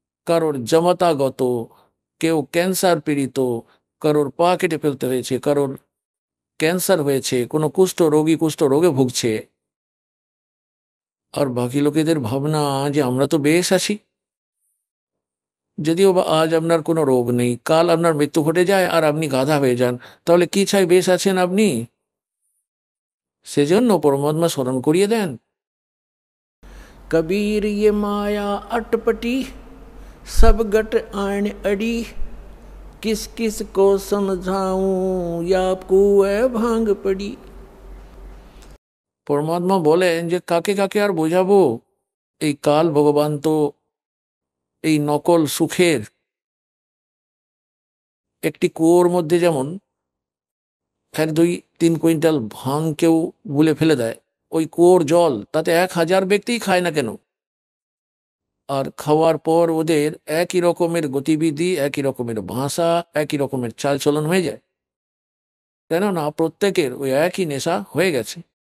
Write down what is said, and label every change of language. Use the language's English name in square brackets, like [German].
[Bangla] কারোর জমাতাগত, কেউ ক্যান্সার পীড়িত, কারোর পা কেটে ফেলতে হয়েছে, কারোর ক্যান্সার হয়েছে, কোনো কুষ্ঠ রোগে ভুগছে। আর বাকি লোকেদের ভাবনা যে আমরা তো বেশ আছি। যদিও বা আজ আপনার কোনো রোগ নেই, কাল আপনার মৃত্যু ঘটে যায় আর আপনি গাধা হয়ে যান, তাহলে কি চাই বেশ আছেন আপনি? সেজন্য পরমাত্মা স্মরণ করিয়ে দেন, কবির [Hindi] ये माया अटपटी सब गट आन अड़ी किस किस को समझाऊं या कुए भांग पड़ी। [Bangla] পরমাত্মা বলেন যে কাকে কাকে আর বোঝাবো, এই কাল ভগবান তো এই নকল সুখের একটি কুয়োর মধ্যে যেমন 1-2-3 কুইন্টাল ভাঙ কেউ গুলে ফেলে দেয়, ওই কুয়োর জল তাতে 1000 ব্যক্তিই খায় না কেন, আর খাওয়ার পর ওদের একই রকমের গতিবিধি, একই রকমের ভাষা, একই রকমের চালচলন হয়ে যায়, কেননা প্রত্যেকের ওই একই নেশা হয়ে গেছে।